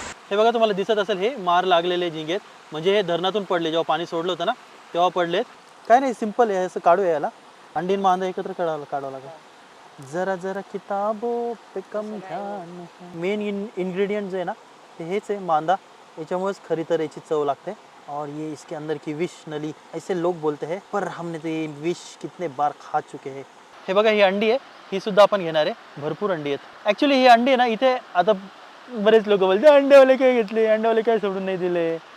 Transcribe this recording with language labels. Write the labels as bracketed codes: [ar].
[mr] हे बघा, तुम्हाला दिसत असेल हे मार लागलेले झिंगे. म्हणजे हे धरणातून पडले, जेव्हा पाणी सोडलं होतं ना तेव्हा पडलेत. काय नाही, सिंपल आहे. असं काढूया याला. अंडीन मांदा एकत्र काढावं लागेल. [hi] जरा जरा किताबों पे कम ध्यान. [mr] मेन इंग्रेडिएंट [hi] जो है ना [mr] ते हेच आहे, मांदा. याच्यामुळेच खरी तर याची चव लागते. [hi] और ये इसके अंदर की विश नली ऐसे लोग बोलते हैं, पर हमने तो ये विश कितने बार खा चुके हैं. [mr] हे बघा, ही अंडी आहे. ही सुद्धा आपण घेणार आहे. भरपूर अंडी आहेत. ॲक्च्युली ही अंडी आहे ना इथे आता बरेच लोक बोलते अंडेवाले काय घेतले, अंडेवाले काय सोडून नाही दिले.